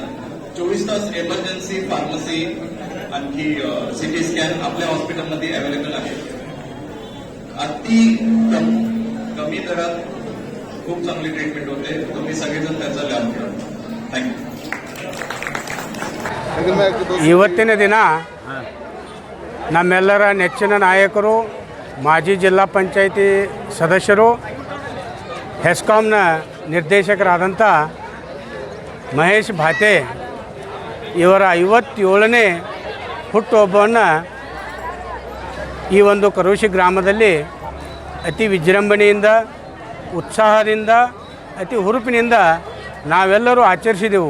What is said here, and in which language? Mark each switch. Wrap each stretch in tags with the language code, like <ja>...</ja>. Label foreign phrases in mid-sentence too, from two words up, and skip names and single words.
<mr>24 तास एमर्जन्सी, फार्मसी, आणखी सिटी स्कॅन आपल्या हॉस्पिटलमध्ये अवेलेबल आहे. अति कमी दरात खूप चांगली ट्रीटमेंट होते. तुम्ही सगळेजण त्याचा लाभ घ्या. थँक्यू.</mr> <kn>ಇವತ್ತಿನ ದಿನ ನಮ್ಮೆಲ್ಲರ ನೆಚ್ಚಿನ ನಾಯಕರು, ಮಾಜಿ ಜಿಲ್ಲಾ ಪಂಚಾಯಿತಿ ಸದಸ್ಯರು, ಹೆಸ್ಕಾಂನ ನಿರ್ದೇಶಕರಾದಂಥ ಮಹೇಶ್ ಭಾತೆ ಇವರ 57ನೇ ಹುಟ್ಟುಹಬ್ಬವನ್ನು ಈ ಒಂದು ಕರೋಶಿ ಗ್ರಾಮದಲ್ಲಿ ಅತಿ ವಿಜೃಂಭಣೆಯಿಂದ, ಉತ್ಸಾಹದಿಂದ, ಅತಿ ಹುರುಪಿನಿಂದ ನಾವೆಲ್ಲರೂ ಆಚರಿಸಿದೆವು.</kn>